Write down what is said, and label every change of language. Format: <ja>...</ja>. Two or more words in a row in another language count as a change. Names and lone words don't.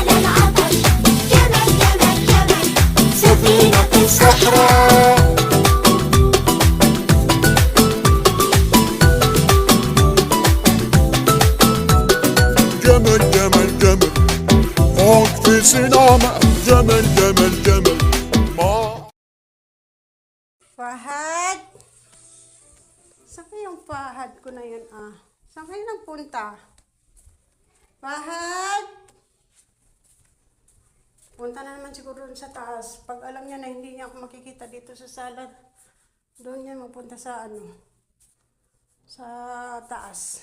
<ar>سفينة الصحراء جمل جمل جمل فوق في سلامة جمل جمل جمل ما</ar> <tl>Fahad? Saan kayong Fahad ko na yun ah? Saan kayo nagpunta? Fahad? Punta na naman siguro dun sa taas. Pag alam niya na hindi niya ako makikita dito sa sala, doon niya magpunta sa sa taas.</tl>